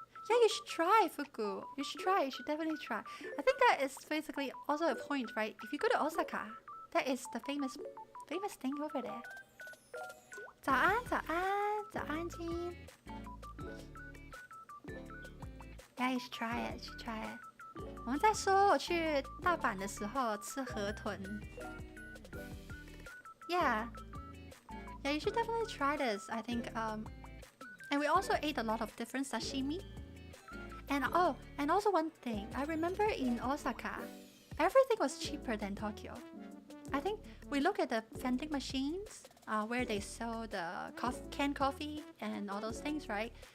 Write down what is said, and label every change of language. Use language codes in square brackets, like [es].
[en] Yeah, you should try Fuku. You should try. You should definitely try. I think that is basically also a point, right? If you go to Osaka, that is the famous thing over there. [zh] 早安，早安，早安，金。 [en] Yeah, you should try it. You should try it. [zh] 我们在说我去大阪的时候吃河豚。 [en] Yeah, yeah, you should definitely try this. I think. And we also ate a lot of different sashimi. And also one thing, I remember in Osaka, everything was cheaper than Tokyo. I think we look at the vending machines where they sell the canned coffee and all those things, right?